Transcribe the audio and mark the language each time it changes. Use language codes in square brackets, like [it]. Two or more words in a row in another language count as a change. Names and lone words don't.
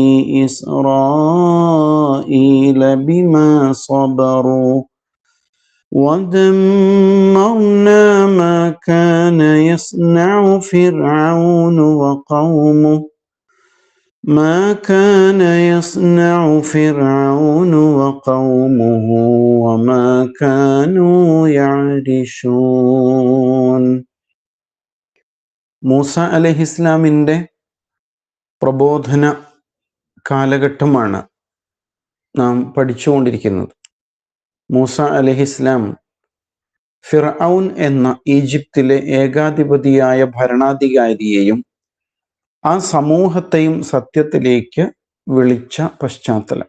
[ar] إسرائيل بما صبروا ودمرنا ما كان يصنع فرعون وقومه وما كانوا يعرشون. [ml] മൂസ അലൈഹിസ്ലാമിൻ്റെ പ്രബോധന കാലഘട്ടമാണ് നാം പഠിച്ചുകൊണ്ടിരിക്കുന്നത്. മൂസ അലൈഹിസ്ലാം ഫിർഔൻ എന്ന ഈജിപ്തിലെ ഏകാധിപതിയായ ഭരണാധികാരിയെയും ആ സമൂഹത്തെയും സത്യത്തിലേക്ക് വിളിച്ച പശ്ചാത്തലം.